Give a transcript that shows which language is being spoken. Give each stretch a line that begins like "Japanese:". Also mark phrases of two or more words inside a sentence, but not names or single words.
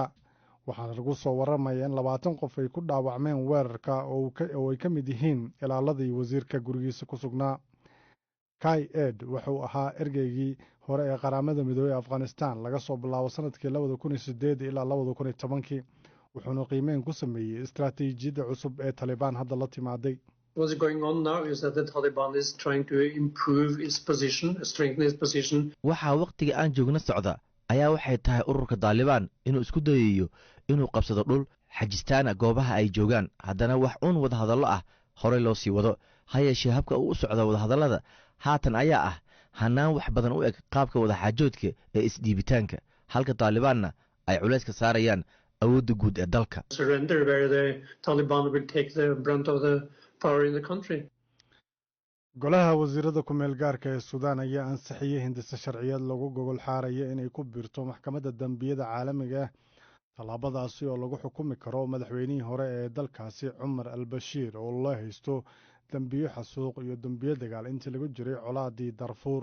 Somali: waxaana lagu soo warramaya in 20 qof ay ku dhaawacmeen weerarka oo ay ka mid yihiin ilaaladii wasiirka gurigiisa ku sugnaa. Kai Ed wuxuu ahaa ergeygii hore ee qaramada midoobay Afghanistan laga soo bilaabo sanadkii 2008 ilaa 2010 wuxuuna qiimeyn ku sameeyey istaraatiijiyadda cusub ee Taliban hadda la timaaday.
English: What's going on now is that the Taliban is trying to improve its position, strengthen its position.
Somali: Waxa waqtiga aan joogna socda ayaa waxay tahay ururka Taliban inuu isku dayayo inuu qabsado dhul xajistaana goobaha ay joogaan haddana wax wada hadallo ah hore loo sii wado ha yeeshee habka uu u socdo wada hadallada haatan ayaa ah hanaan wax badan u eg qaabka wada xaajoodka ee isdhiibitaanka halka Talibanna ay culayska saarayaan awoodda guud ee dalka.
English: Surrender where the Taliban will take the brunt of the power in the country.
Somali: Golaha wasiirada ku meel gaarka ee Suudaan ayaa ansixiyay hindisa sharciyeed lagu gogol xaaraya inay ku biirto maxkamadda dambiyada caalamiga ah tallaabadaasi oo lagu xukumi karo madaxweynihii hore ee dalkaasi Cumar al-Bashir oo loo haysto dambiyo xasuuq iyo dambiyo dagaal intii lagu jiray colaadii Darfur.